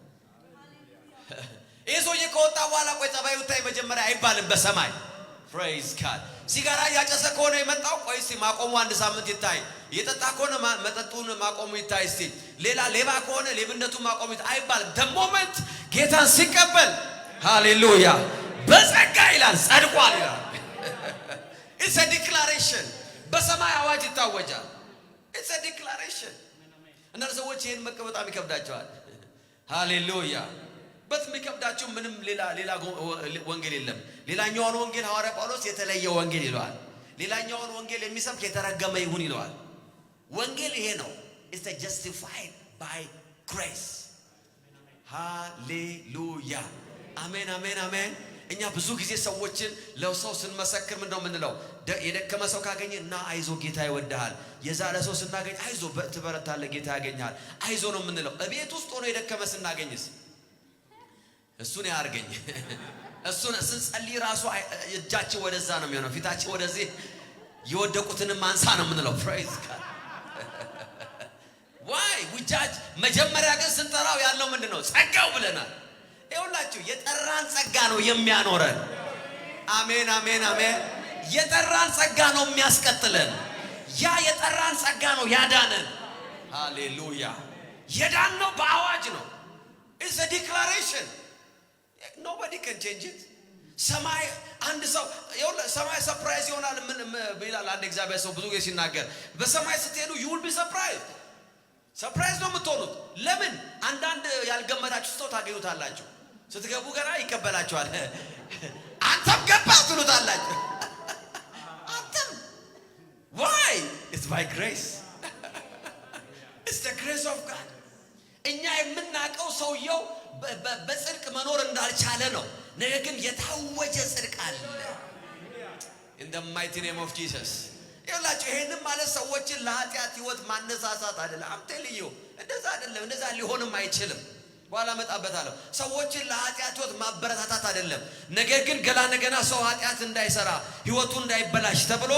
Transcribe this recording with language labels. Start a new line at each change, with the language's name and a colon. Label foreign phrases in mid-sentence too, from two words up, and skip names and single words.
Amharic: ይህ ሰውዬ ከወጣ በኋላ ቆይ ጸባዩ ታይ መጀመሪያ አይባልም በሰማይ።
English: praise God።
Amharic: ሲጋራ እያጨሰ ከሆነ የመጣው ቆይ እስቲ ማቆሙ አንድ ሳምንት ይታይ፣ የጠጣ ከሆነ መጠጡን ማቆሙ ይታይ፣ እስቲ ሌባ ከሆነ ሌብነቱን ማቆሙ ይታይ አይባልም።
English: the moment
Amharic: ጌታን ሲቀበል ሃሌሉያ በጸጋ ይላል ጸድቋል ይላል።
English: it's a declaration።
Amharic: በሰማይ አዋጅ ይታወጃል።
English: it's a declaration።
Amharic: እና ሰዎች ይሄን መቀበል በጣም ይከብዳቸዋል። ሃሌሉያ። በሚከብዳቸው ምንም ሌላ ወንጌል የለም። ሌላኛውን ወንጌል ሐዋርያ ጳውሎስ የተለየ ወንጌል ይለዋል። ሌላኛውን ወንጌል የሚሰብክ የተረገመ ይሁን ይለዋል። ወንጌል ይሄ ነው።
English: it's a justified by grace።
Amharic: ሃሌሉያ አሜን አሜን አሜን። እኛ ብዙ ጊዜ ሰዎችን ለሰው ስንመሰክር ምንድነው የምንለው? የደከመ ሰው ካገኘ እና አይዞ ጌታ ይወድሃል። የዛለ ሰው ስናገኝ አይዞ ትበረታለህ ጌታ ያገኛል አይዞ ነው የምንለው። እቤት ውስጥ ሆኖ የደከመ ስናገኝስ እሱን ያርገኝ እሱን ስንጸልይ ራሱ እጃችን ወደዛ ነው የሚሆነው፣ ፊታችን ወደዚህ የወደቁትን ማንሳ ነው የምንለው።
English: praise God why we judge።
Amharic: መጀመሪያ ግን ስንጠራው ያለው ምንድነው? ጸጋው ብለናል። ይኸውላችሁ የጠራን ጸጋ ነው የሚያኖረን። አሜን አሜን አሜን። የጠራን ጸጋ ነው የሚያስቀጥለን። ያ የጠራን ጸጋ ነው ያዳነን። ሃሌሉያ። የዳነው በአዋጅ ነው።
English: it's a declaration። nobody can change it።
Amharic: ሰማይ አንድ ሰው ሰማይ ሰርፕራይዝ ይሆናል። ምን ይላል አንድ እግዚአብሔር ሰው ብዙ ጊዜ ሲናገር በሰማይ ስትሄዱ
English: you will be surprised።
Amharic: ሰርፕራይዝ ነው የምትሆኑት። ለምን? አንዳንድ ያልገመታችሁ ሰው ታገኙታላችሁ። ስትገቡ ገና ይቀበላችኋል። አንተም ገባ ትሉታላችሁ። አንተም why?
English: it's by grace። it's the grace of God።
Amharic: እኛ የምናውቀው ሰውየው በጽድቅ መኖር እንዳልቻለ ነው። ነገር ግን የታወጀ ጽድቅ አለ።
English: in the mighty name of Jesus።
Amharic: ይኸውላችሁ ይሄንን ማለት ሰዎችን ለኃጢአት ህይወት ማነሳሳት አይደለም። አምቴልዩ እንደዛ አይደለም። እንደዛ ሊሆንም አይችልም። በኋላ መጣበታለሁ። ሰዎችን ለኃጢአት ህይወት ማበረታታት አይደለም። ነገር ግን ገና ሰው ኃጢአት እንዳይሰራ ህይወቱ እንዳይበላሽ ተብሎ